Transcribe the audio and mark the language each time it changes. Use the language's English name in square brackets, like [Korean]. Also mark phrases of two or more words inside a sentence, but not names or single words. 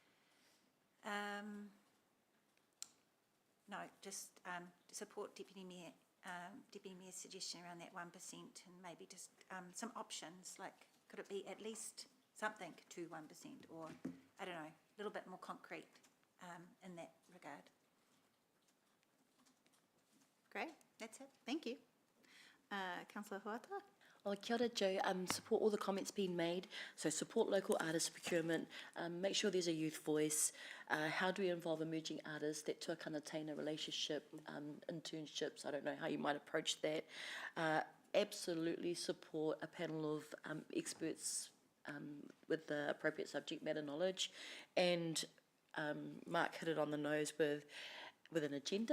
[English] No, just support Deputy Mayor's suggestion around that 1% and maybe just some options, like could it be at least something to 1% or, I don't know, a little bit more concrete in that regard. Great, that's it. Thank you. Councillor Huata? [Māori] Oh, kia ora, [English] Joe. Support all the comments being made. So support local artist procurement, make sure there's a youth voice. How do we involve emerging artists, that [Māori] tuakana taina [English] relationship, internships, I don't know how you might approach that. Absolutely support a panel of experts with the appropriate subject matter knowledge. And Mark hit it on the nose with an agenda.